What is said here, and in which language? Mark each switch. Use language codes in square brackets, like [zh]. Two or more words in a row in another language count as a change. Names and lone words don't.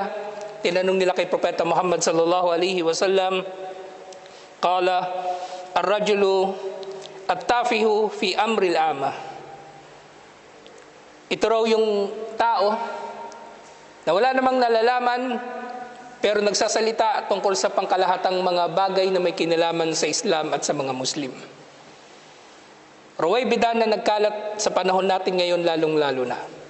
[tl] Tinanong nila kay Propeta Muhammad [ar] صلى الله عليه وسلم. قال الرجل التافه في أمر العامة, [tl] ito raw yung tao na wala namang nalalaman pero nagsasalita tungkol sa pangkalahatang mga bagay na may kinalaman sa Islam at sa mga Muslim. Ruwaybida na nagkalat sa panahon natin ngayon lalong-lalo na.